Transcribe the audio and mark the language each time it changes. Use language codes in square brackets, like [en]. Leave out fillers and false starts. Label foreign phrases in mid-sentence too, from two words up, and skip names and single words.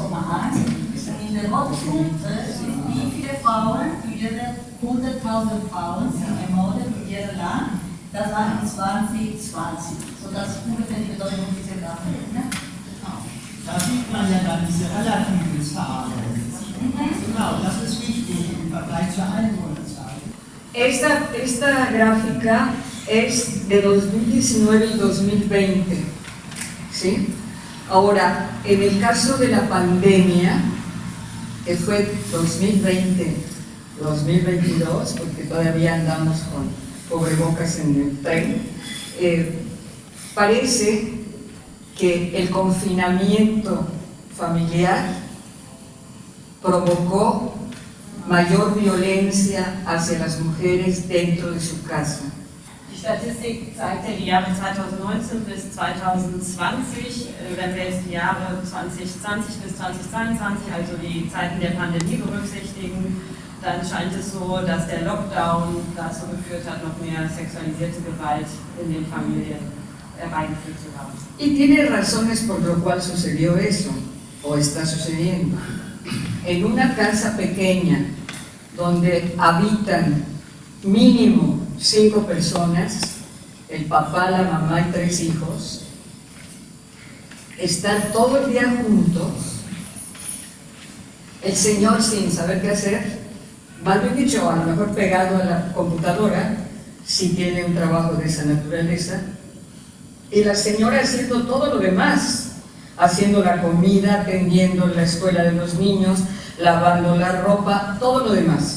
[de] Und in der roten Punkte sind, wie viele Frauen für jede 100.000 Frauen sind ermordet in jedem Land. Das war in 2020. So, das ist ungefähr die Bedeutung dieser Grafik. Ne? Da sieht man ja dann diese relativen Zahlen. Genau, das ist wichtig im Vergleich zur Einwohnerzahl. [es] Esta gráfica es de 2019 y 2020, ¿sí? Ahora, en el caso de la pandemia, que fue 2020-2022, porque todavía andamos con cubrebocas en el tren, parece que el confinamiento familiar provocó mayor violencia hacia las mujeres dentro de su casa. [de] Die Statistik zeigte die Jahre 2019 bis 2020, wenn wir jetzt die Jahre 2020 bis 2022, also die Zeiten der Pandemie berücksichtigen, dann scheint es so, dass der Lockdown dazu geführt hat, noch mehr sexualisierte Gewalt in den Familien herbeigeführt zu haben. [es] Y tiene razones por lo cual sucedió eso, o está sucediendo. En una casa pequeña, donde habitan mínimo 5 personas, el papá, la mamá y 3 hijos, están todo el día juntos, el señor sin saber qué hacer, más bien dicho, a lo mejor pegado a la computadora, si tiene un trabajo de esa naturaleza, y la señora haciendo todo lo demás, haciendo la comida, atendiendo la escuela de los niños, lavando la ropa, todo lo demás.